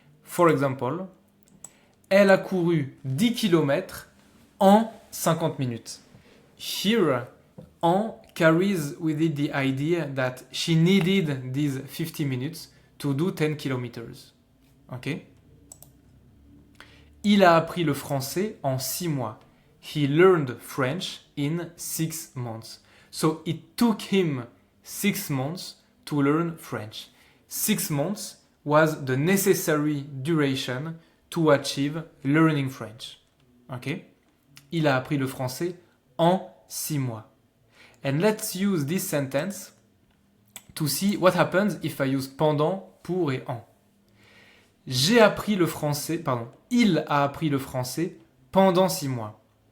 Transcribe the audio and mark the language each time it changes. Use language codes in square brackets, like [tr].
[en] For example, [fr] elle a couru 10 km en 50 minutes. [en] Here, en carries with it the idea that she needed these 50 minutes to do 10 kilometers. Okay? [fr] Il a appris le français en 6 mois. [en] He learned French in 6 months. So it took him 6 months to learn French. 6 months was the necessary duration to achieve learning French. Okay? [fr] Il a appris le français en 6 mois. [en] And let's use this sentence to see what happens if I use pendant, pour et en. [fr] J'ai appris le français, pardon, il a appris le français pendant 6 mois.